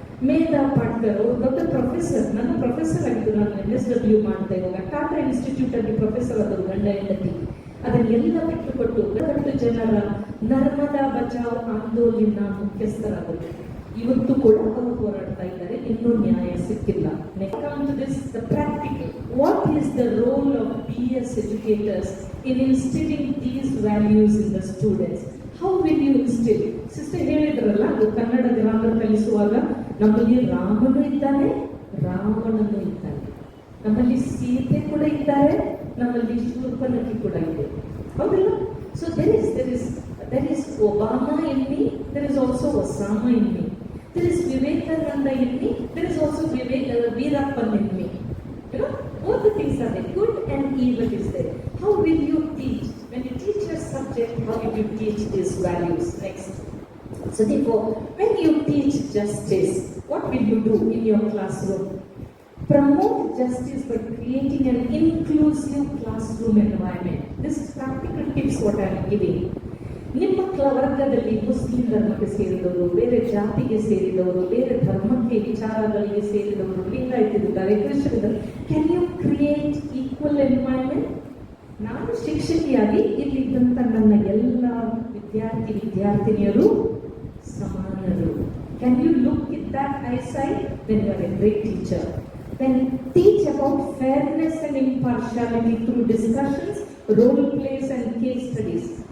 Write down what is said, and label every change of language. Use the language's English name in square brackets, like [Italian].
[Kannada] ಮೇಧಾ ಪಾಟ್ಕರ್ ಅವರು ದೊಡ್ಡ ಪ್ರೊಫೆಸರ್, ನನ್ನ ಪ್ರೊಫೆಸರ್ ಆಗಿದ್ದು. ನಾನು MSW ಮಾಡ್ತಾ ಇವಾಗ ಟಾಟಾ ಇನ್ಸ್ಟಿಟ್ಯೂಟ್ ಅಲ್ಲಿ ಪ್ರೊಫೆಸರ್ ಆದರು, ಗಂಡ ಹೆಂಡತಿ. ಅದನ್ನೆಲ್ಲ ಬಿಟ್ಟುಕೊಟ್ಟು 8 ಜನರ ನರ್ಮದಾ ಬಚಾವ್ ಆಂದೋಲನ ಮುಖ್ಯಸ್ಥರಾದರು. ಇವತ್ತು ಕೂಡ ಅವರು ಹೋರಾಡ್ತಾ ಇದ್ದಾರೆ, ಇನ್ನೂ ನ್ಯಾಯ ಸಿಕ್ಕಿಲ್ಲ. [English] The practical. What is the role of BS educators in instilling these values in the students? How will you instill? [Kannada] Sister ಹೇಳಿದ್ರಲ್ಲ, ಅದು ಕನ್ನಡ ಗ್ರಾಮರ್ ಕಲಿಸುವಾಗ ನಮ್ಮಲ್ಲಿ ರಾಮನು ಇದ್ದಾನೆ, ರಾವಣನು ಇದ್ದಾನೆ, ನಮ್ಮಲ್ಲಿ ಸೀತೆ ಕೂಡ ಇದ್ದಾರೆ, ನಮ್ಮಲ್ಲಿ ಶೂರ್ಪನಖಿ ಕೂಡ ಇದೆ, ಹೌದಲ್ಲ? [English] So there is Obama in me, there is also Osama in me. There is Vivekananda in me, there is also Veerappan in me. You know, both the things are there. Good and evil is there. How will you teach? When you teach a subject, how will you teach these values? Next. So therefore, when you teach justice, what will you do in your classroom? Promote justice by creating an inclusive classroom environment. This is practical tips what I am giving. ನಿಮ್ಮ [Kannada] ವರ್ಗದಲ್ಲಿ Muslim ಧರ್ಮಕ್ಕೆ ಸೇರಿದವರು, ಬೇರೆ ಜಾತಿಗೆ ಸೇರಿದವರು, ಬೇರೆ ಧರ್ಮಕ್ಕೆ ವಿಚಾರಗಳಿಗೆ ಸೇರಿದವರು, ಲಿಂಗಾಯತಿದ್ದಾರೆ, Christian. [English] Can you create equal environment? [Kannada] ನಾನು ಶಿಕ್ಷಕಿಯಾಗಿ ಇಲ್ಲಿದ್ದಂಥ ನನ್ನ ಎಲ್ಲ ವಿದ್ಯಾರ್ಥಿನಿಯರು ಸಮಾನರು. [English] Can you look at that eyesight when you are a great teacher? Then teach about fairness and impartiality through discussions, role plays and case studies.